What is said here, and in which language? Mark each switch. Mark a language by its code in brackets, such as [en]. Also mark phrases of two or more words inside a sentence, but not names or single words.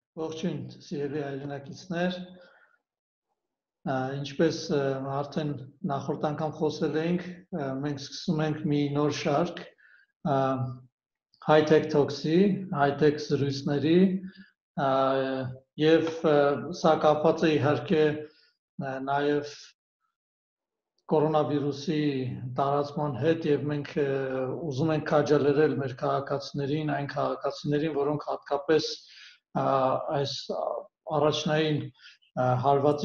[hy] Ողջույն, սիրելի հայրենակիցներ, ինչպես արդեն նախորդ անգամ խոսել էինք, մենք սկսում ենք մի նոր շարք [en] high-tech talks- [hy] ի, high-tech զրույցների եւ սա կապված է իհարկե նաեւ կորոնավիրուսի տարածման հետ եւ մենք ուզում ենք քաջալերել մեր քաղաքացիներին, այն քաղաքացիներին, որոնք հատկապես այս առաջնային հարվածի